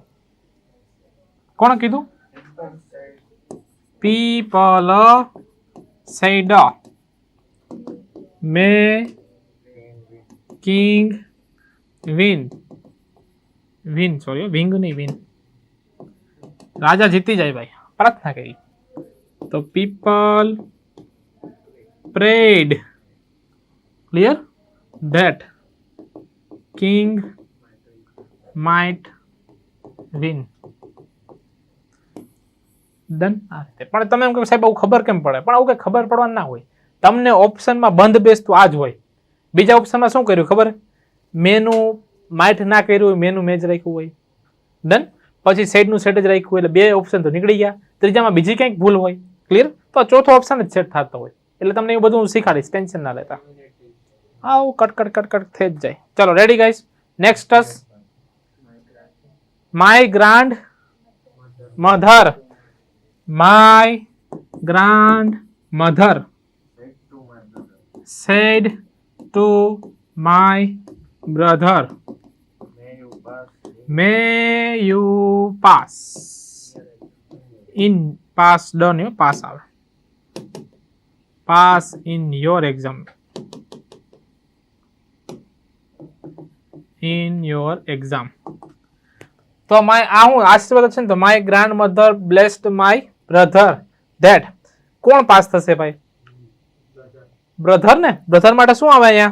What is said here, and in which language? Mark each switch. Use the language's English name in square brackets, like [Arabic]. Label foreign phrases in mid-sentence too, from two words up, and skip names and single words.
[Gujarati] કોણે કીધું? [English] People said may king win sorry wing નહીં વિન. [Gujarati] રાજા જીતી જાય ભાઈ. પ્રાર્થના કરી. [English] તો people prayed. Clear? That king might win. Done. [Gujarati] આ રીતે. પણ તમે એમ કહો સાહેબ આવું ખબર કેમ પડે? પણ આવું કઈ ખબર પડવાનું ના હોય. તમને ઓપ્શનમાં બંધ બેસતું આ જ હોય. બીજા ઓપ્શનમાં શું કર્યું ખબર? મેનું માઇટ ના કર્યું હોય, મેનું મેજ રાખ્યું હોય. [English] ડન. [Gujarati] પછી સેડનું સેટ જ રાખ્યું હોય એટલે બે ઓપ્શન તો નીકળી ગયા. ત્રીજામાં બીજી કંઈક ભૂલ હોય. ક્લિયર? તો ચોથો ઓપ્શન જ સેટ થતો હોય. એટલે તમને એવું બધું શીખાડીશ, ટેન્શન ના લેતા. આવું કટ થઈ જ જાય. ચલો [English] ready guys. Next my grand mother. My grand mother Said to my said brother. to my brother May may you pass. you pass in pass done you pass આવે pass in your exam તો માય [Gujarati] આ હું આશીર્વાદ છે ને તો [English] my grand mother blessed my brother that [Gujarati] કોણ પાસ થશે ભાઈ? બ્રધર ને. બ્રધર માટે શું આવે અહીંયા?